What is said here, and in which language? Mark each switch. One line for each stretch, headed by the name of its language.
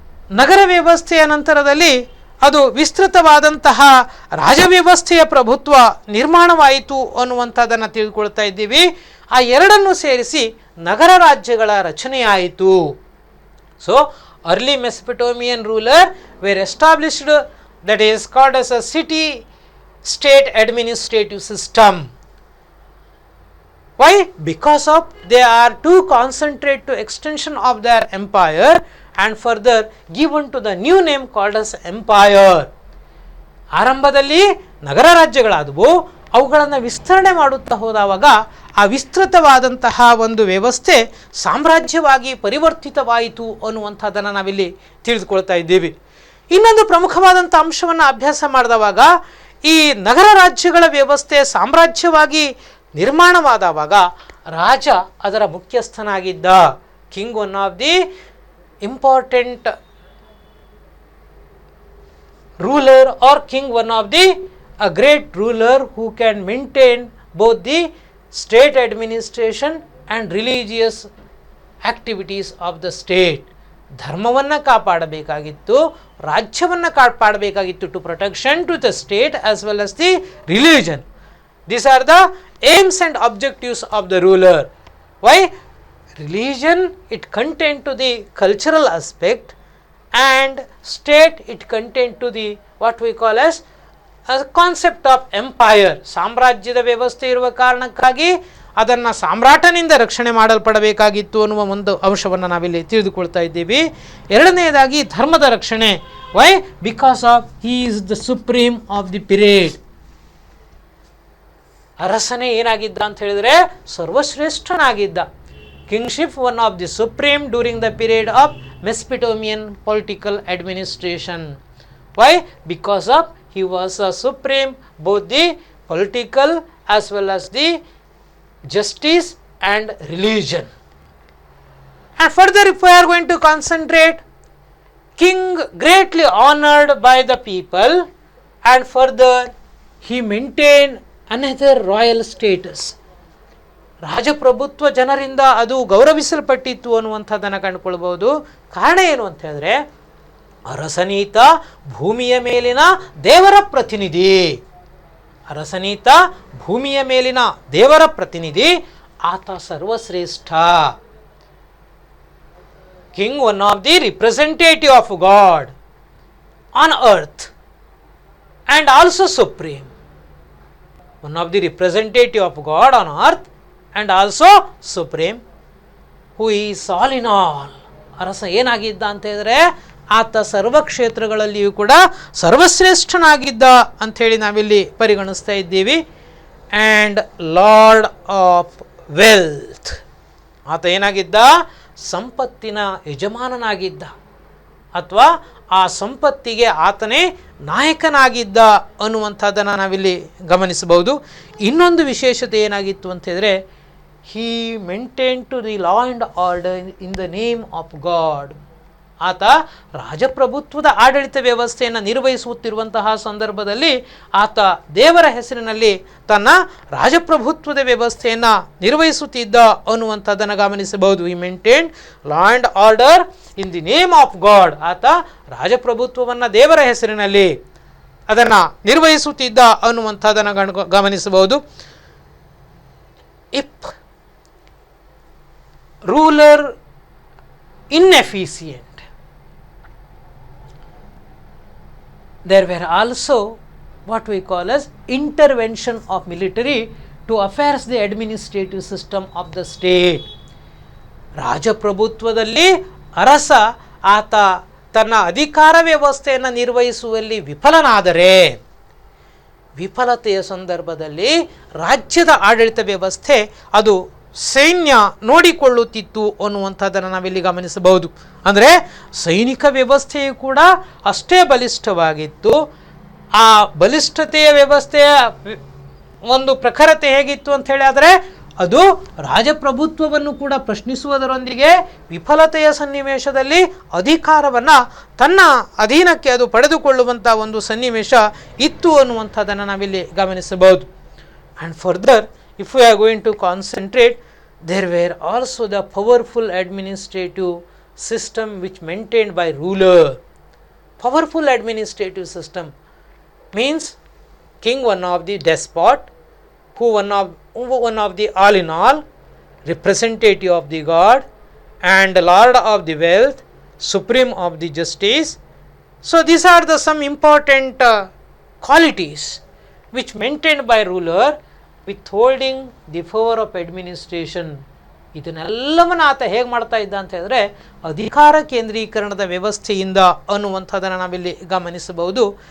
Kannada: ನಗರ ವ್ಯವಸ್ಥೆಯ ನಂತರದಲ್ಲಿ ಅದು ವಿಸ್ತೃತವಾದಂತಹ ರಾಜವ್ಯವಸ್ಥೆಯ ಪ್ರಭುತ್ವ ನಿರ್ಮಾಣವಾಯಿತು ಅನ್ನುವಂಥದ್ದನ್ನು ತಿಳಿದುಕೊಳ್ತಾ ಇದ್ದೀವಿ. ಆ ಎರಡನ್ನು ಸೇರಿಸಿ ನಗರ ರಾಜ್ಯಗಳ ರಚನೆಯಾಯಿತು.
English: So early Mesopotamian ruler were established that is called as a city state administrative system. Why? Because of they are to concentrate to extension of their empire and further given to the new name called as empire.
Kannada: ಆರಂಭದಲ್ಲಿ ನಗರ ರಾಜ್ಯಗಳಾದವು, ಅವುಗಳನ್ನು ವಿಸ್ತರಣೆ ಮಾಡುತ್ತಾ ಹೋದವಾಗ ಆ ವಿಸ್ತೃತವಾದಂತಹ ಒಂದು ವ್ಯವಸ್ಥೆ ಸಾಮ್ರಾಜ್ಯವಾಗಿ ಪರಿವರ್ತಿತವಾಯಿತು ಅನ್ನುವಂಥದ್ದನ್ನು ನಾವಿಲ್ಲಿ ತಿಳಿದುಕೊಳ್ತಾ ಇದ್ದೀವಿ. ಇನ್ನೊಂದು ಪ್ರಮುಖವಾದಂಥ ಅಂಶವನ್ನು ಅಭ್ಯಾಸ ಮಾಡಿದವಾಗ ಈ ನಗರ ರಾಜ್ಯಗಳ ವ್ಯವಸ್ಥೆ ಸಾಮ್ರಾಜ್ಯವಾಗಿ ನಿರ್ಮಾಣವಾದವಾಗ ರಾಜ ಅದರ ಮುಖ್ಯಸ್ಥನಾಗಿದ್ದ.
English: King one of the important ruler or king one of the a great ruler who can maintain both the state administration and religious activities of the state.
Kannada: ಧರ್ಮವನ್ನು ಕಾಪಾಡಬೇಕಾಗಿತ್ತು, ರಾಜ್ಯವನ್ನು ಕಾಪಾಡಬೇಕಾಗಿತ್ತು,
English: To protection to the state as well as the religion. These are the aims and objectives of the ruler. Why? Religion, it contained to the cultural aspect, and state it contained to the what we call as a concept of empire.
Kannada: ಸಾಮ್ರಾಜ್ಯದ ವ್ಯವಸ್ಥೆ ಇರುವ ಕಾರಣಕ್ಕಾಗಿ ಅದನ್ನು ಸಾಮ್ರಾಟನಿಂದ ರಕ್ಷಣೆ ಮಾಡಲ್ಪಡಬೇಕಾಗಿತ್ತು ಅನ್ನುವ ಒಂದು ಅಂಶವನ್ನು ನಾವಿಲ್ಲಿ ತಿಳಿದುಕೊಳ್ತಾ ಇದ್ದೀವಿ. ಎರಡನೆಯದಾಗಿ ಧರ್ಮದ ರಕ್ಷಣೆ.
English: Why? Because of he is the supreme of the period.
Kannada: ಅರಸನೇ ಏನಾಗಿದ್ದ ಅಂತ ಹೇಳಿದರೆ ಸರ್ವಶ್ರೇಷ್ಠನಾಗಿದ್ದ.
English: Kingship one of the supreme during the period of Mesopotamian political administration. Why? Because of he was a supreme both the political as well as the justice and religion. And further, if we are going to concentrate, king greatly honored by the people, and further he maintained another royal status.
Kannada: ರಾಜಪ್ರಭುತ್ವ ಜನರಿಂದ ಅದು ಗೌರವಿಸಲ್ಪಟ್ಟಿತ್ತು ಅನ್ನುವಂಥದ್ದನ್ನು ಕಂಡುಕೊಳ್ಬಹುದು. ಕಾರಣ ಏನು ಅಂತ ಹೇಳಿದ್ರೆ ಅರಸನೀತ ಭೂಮಿಯ ಮೇಲಿನ ದೇವರ ಪ್ರತಿನಿಧಿ. ಅರಸನೀತ ಭೂಮಿಯ ಮೇಲಿನ ದೇವರ ಪ್ರತಿನಿಧಿ, ಆತ ಸರ್ವಶ್ರೇಷ್ಠ.
English: King one of the representative of God on earth and also supreme. One of the representative of God on earth and also supreme, who is all in all.
Kannada: ಅರಸ ಏನಾಗಿದ್ದ ಅಂತ ಹೇಳಿದ್ರೆ ಆತ ಸರ್ವ ಕ್ಷೇತ್ರಗಳಲ್ಲಿಯೂ ಕೂಡ ಸರ್ವಶ್ರೇಷ್ಠನಾಗಿದ್ದ ಅಂಥೇಳಿ ನಾವಿಲ್ಲಿ ಪರಿಗಣಿಸ್ತಾ ಇದ್ದೀವಿ.
English: and lord of wealth,
Kannada: ಆತ ಏನಾಗಿದ್ದ? ಸಂಪತ್ತಿನ ಯಜಮಾನನಾಗಿದ್ದ, ಅಥವಾ ಆ ಸಂಪತ್ತಿಗೆ ಆತನೇ ನಾಯಕನಾಗಿದ್ದ ಅನ್ನುವಂಥದ್ದನ್ನು ನಾವಿಲ್ಲಿ ಗಮನಿಸಬಹುದು. ಇನ್ನೊಂದು ವಿಶೇಷತೆ ಏನಾಗಿತ್ತು ಅಂತ ಹೇಳಿದ್ರೆ
English: he maintained to the law and order in the name of God.
Kannada: ಆತ ರಾಜಪ್ರಭುತ್ವದ ಆಡಳಿತ ವ್ಯವಸ್ಥೆಯನ್ನು ನಿರ್ವಹಿಸುತ್ತಿರುವಂತಹ ಸಂದರ್ಭದಲ್ಲಿ ಆತ ದೇವರ ಹೆಸರಿನಲ್ಲಿ ತನ್ನ ರಾಜಪ್ರಭುತ್ವದ ವ್ಯವಸ್ಥೆಯನ್ನು ನಿರ್ವಹಿಸುತ್ತಿದ್ದ ಅನ್ನುವಂಥದ್ದನ್ನು ಗಮನಿಸಬಹುದು.
English: he maintained law and order in the name of God.
Kannada: ಆತ ರಾಜಪ್ರಭುತ್ವವನ್ನು ದೇವರ ಹೆಸರಿನಲ್ಲಿ ಅದನ್ನು ನಿರ್ವಹಿಸುತ್ತಿದ್ದ ಅನ್ನುವಂಥದ್ದನ್ನು ಗಮನಿಸಬಹುದು.
English: If ruler inefficient. There were also what we call as intervention of military to affairs the administrative system of the state.
Kannada: ರಾಜಪ್ರಭುತ್ವದಲ್ಲಿ ಅರಸ ಆತ ತನ್ನ ಅಧಿಕಾರ ವ್ಯವಸ್ಥೆಯನ್ನು ನಿರ್ವಹಿಸುವಲ್ಲಿ ವಿಫಲನಾದರೆ ವಿಫಲತೆಯ ಸಂದರ್ಭದಲ್ಲಿ ರಾಜ್ಯದ ಆಡಳಿತ ವ್ಯವಸ್ಥೆ ಅದು ಸೈನ್ಯ ನೋಡಿಕೊಳ್ಳುತ್ತಿತ್ತು ಅನ್ನುವಂಥದ್ದನ್ನು ನಾವಿಲ್ಲಿ ಗಮನಿಸಬಹುದು. ಅಂದರೆ ಸೈನಿಕ ವ್ಯವಸ್ಥೆಯು ಕೂಡ ಅಷ್ಟೇ ಬಲಿಷ್ಠವಾಗಿತ್ತು. ಆ ಬಲಿಷ್ಠತೆಯ ವ್ಯವಸ್ಥೆಯ ಒಂದು ಪ್ರಖರತೆ ಹೇಗಿತ್ತು ಅಂತ ಹೇಳಿ ಆದರೆ ಅದು ರಾಜಪ್ರಭುತ್ವವನ್ನು ಕೂಡ ಪ್ರಶ್ನಿಸುವುದರೊಂದಿಗೆ ವಿಫಲತೆಯ ಸನ್ನಿವೇಶದಲ್ಲಿ ಅಧಿಕಾರವನ್ನು ತನ್ನ ಅಧೀನಕ್ಕೆ ಅದು ಪಡೆದುಕೊಳ್ಳುವಂಥ ಒಂದು ಸನ್ನಿವೇಶ ಇತ್ತು ಅನ್ನುವಂಥದ್ದನ್ನು ನಾವಿಲ್ಲಿ ಗಮನಿಸಬಹುದು.
English: And further if we are going to concentrate, there were also the powerful administrative system which maintained by ruler. Powerful administrative system means king one of the despot, who one of the all in all, representative of the god and lord of the wealth, supreme of the justice. So these are the some important qualities which maintained by ruler withholding the power of administration.
Kannada: ಇದನ್ನೆಲ್ಲವನ್ನು ಆತ ಹೇಗೆ ಮಾಡ್ತಾ ಇದ್ದ ಅಂತ ಹೇಳಿದ್ರೆ ಅಧಿಕಾರ ಕೇಂದ್ರೀಕರಣದ ವ್ಯವಸ್ಥೆಯಿಂದ ಅನ್ನುವಂಥದ್ದನ್ನು ನಾವಿಲ್ಲಿ ಗಮನಿಸಬಹುದು.